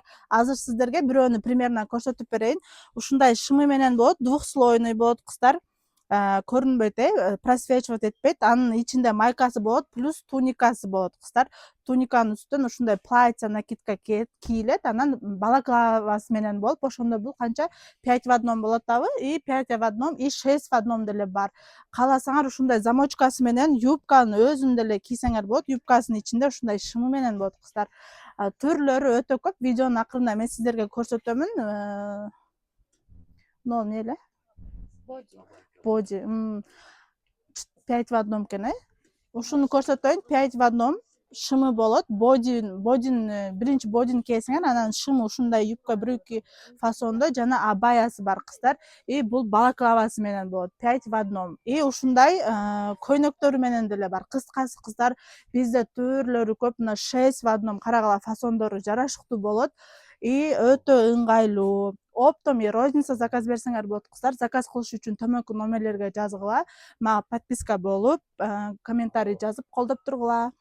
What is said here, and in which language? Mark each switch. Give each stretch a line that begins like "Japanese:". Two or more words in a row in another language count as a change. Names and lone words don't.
Kyrgyz: Азыр сиздерге бирөөнү примерно көрсөтүп берейин. Ушундай шымы менен болот, двухслойный болот кыздар. Көрүнбөйт, просвечивать этпейт. Анын ичинде майкасы болот, плюс туникасы болот кыздар. Туниканын үстүнөн ушундай платье накидка кийилет, анан балаклавасы менен болот. Ошондо бул канча
Russian: 5 в одном
Kyrgyz: болот дагы,
Russian: и 5 в одном, и 6 в одном
Kyrgyz: деле бар. Кааласаңар ушундай замочкасы менен юбканын өзүн деле кийсеңер болот. Юбкасынын ичинде ушундай шымы менен болот кыздар. Түрлөрү өтө көп. Видеонун акырында мен сиздерге көрсөтөмүн. Эмне эле? Боди.
Russian: 5 в одном
Kyrgyz: экен, Ушуну көрсөтөйүн.
Russian: 5 в одном
Kyrgyz: шымы болот. Биринчи бодин кийсеңер, анан шымы ушундай юбка 1-2 фасондо жана абаясы бар кыздар. И бул балаклавасы менен болот.
Russian: 5 в одном.
Kyrgyz: И ушундай көйнөктөрү менен деле бар. Кыскасы кыздар, бизде түрлөрү көп. Мына
Russian: 6 в одном
Kyrgyz: карагыла фасондору жарашыктуу болот. И өтө ыңгайлуу.
Russian: Оптом и розница
Kyrgyz: заказ берсеңер болот кыздар. Заказ кылыш үчүн төмөнкү номерлерге жазгыла. Мага подписка болуп, комментарий жазып колдоп тургула.